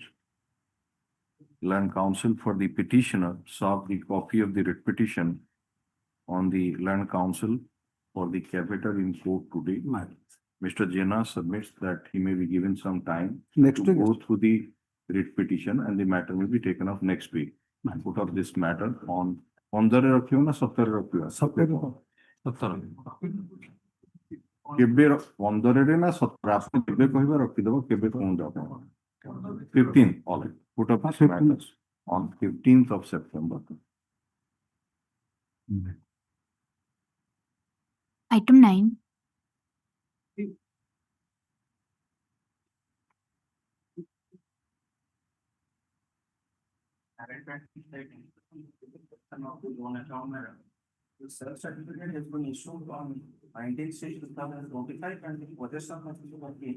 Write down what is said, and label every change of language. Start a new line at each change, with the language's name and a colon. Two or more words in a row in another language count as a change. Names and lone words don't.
English: Land Counsel for the petitioner served the copy of the writ petition on the Land Counsel for the Caveator in court today. Mr. Jena submits that he may be given some time to go through the writ petition and the matter will be taken up next week. Put up this matter on 15
Odia: ରଖିବ ନା 17 ରଖିବ?
English: 17
Odia: କେବେ 15ରେ ନା 17 ଆପଣ କେବେ କହିବା ରଖିଦେବ କେବେ କୁହନ୍ତୁ ଆପଣ 15.
English: All right, put up this matter on 15th of September. Item 9. The self-certificate has been issued on 19/6/2025 and the possession has been